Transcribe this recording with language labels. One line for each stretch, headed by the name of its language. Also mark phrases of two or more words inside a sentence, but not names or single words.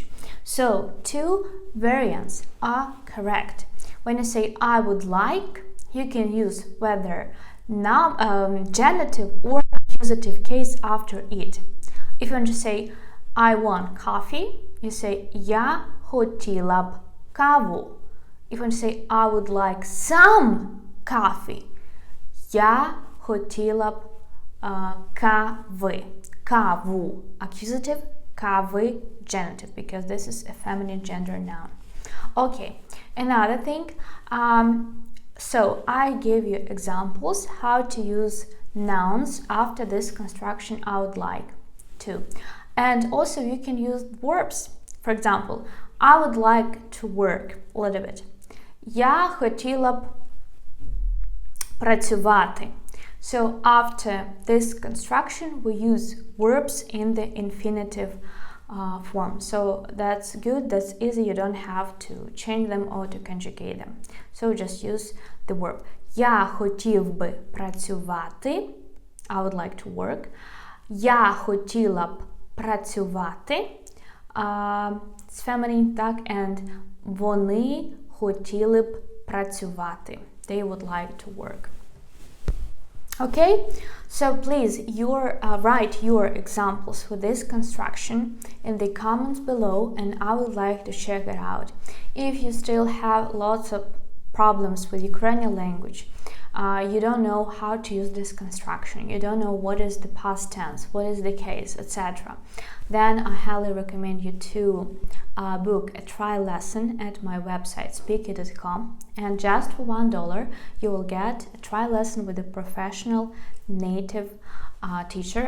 English: So, 2 variants are correct. When you say I would like, you can use whether genitive or accusative case after it. If you want to say I want coffee, you say
Ukrainian: я хотіла б каву.
English: If you want to say I would like some coffee,
Ukrainian: я хотіла б кави. Каву, accusative, кави,
English: genitive, because this is a feminine gender noun. Okay, another thing, so I gave you examples how to use nouns after this construction I would like to. And also you can use verbs. For example, I would like to work a little bit.
Ukrainian: Я хотіла б працювати.
English: So after this construction, we use verbs in the infinitive form. So that's good, that's easy, you don't have to change them or to conjugate them. So just use the verb.
Ukrainian: Я хотів би працювати.
English: I would like to work.
Ukrainian: Я хотіла б працювати.
English: It's feminine,
Ukrainian: так, and вони хотіли б працювати.
English: They would like to work. Okay, so please write your examples with this construction in the comments below, and I would like to check it out. If you still have lots of problems with Ukrainian language, you don't know how to use this construction, you don't know what is the past tense, what is the case, etc., then I highly recommend you to book a trial lesson at my website speaky.com, and just for $1 you will get a trial lesson with a professional native teacher.